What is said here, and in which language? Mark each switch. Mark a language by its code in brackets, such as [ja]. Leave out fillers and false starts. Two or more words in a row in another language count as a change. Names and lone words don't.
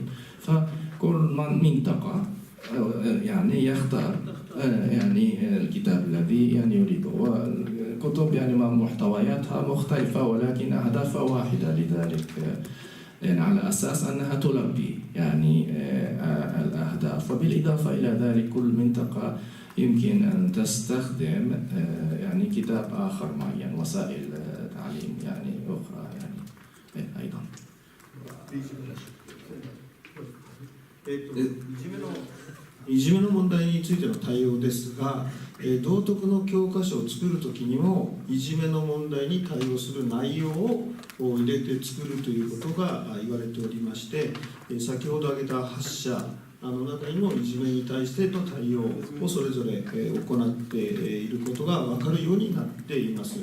[ar] فكل منطقة يعني يختار يعني الكتاب الذي يعني يريده والكتب يعني محتوياتها مختلفة ولكن أهدافها واحدة لذلك يعني على أساس أنها تلبي يعني الأهداف وبالإضافة إلى ذلك كل منطقة يمكن أن تستخدم يعني كتاب آخر معين وسائل تعليم يعني أخرى يعني أيضا [ja] いじめの問題についての対応ですが、道徳の教科書を作るときにもいじめの問題に対応する内容を入れて作るということが言われておりまして、先ほど挙げた8社の中にもいじめに対しての対応をそれぞれ行っていることが分かるようになっています。